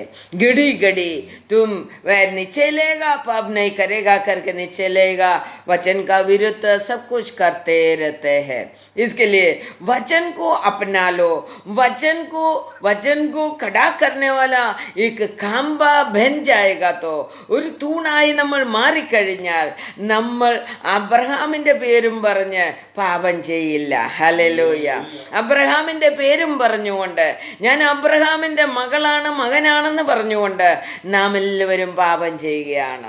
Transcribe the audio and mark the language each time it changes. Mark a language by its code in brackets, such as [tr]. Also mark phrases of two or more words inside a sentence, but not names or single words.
[hi] घड़ी घड़ी तुम वह नीचे लेगा, पाप नहीं करेगा करके नीचे लेगा, वचन का विरुद्ध सब कुछ करते रहते हैं। इसके लिए वचन को अपना लो। वचन को खड़ा करने वाला एक खंभा बन जाएगा तो [ml] ഒരു തൂണായി നമ്മൾ മാറിക്കഴിഞ്ഞാൽ നമ്മൾ അബ്രഹാമിൻ്റെ പേരും പറഞ്ഞ് പാപം ചെയ്യില്ല. ഹല്ലേലൂയ. അബ്രഹാമിൻ്റെ പേരും പറഞ്ഞുകൊണ്ട്, ഞാൻ അബ്രഹാമിൻ്റെ മകനാണെന്ന് പറഞ്ഞുകൊണ്ട് നാം എല്ലാവരും പാപം ചെയ്യുകയാണ്.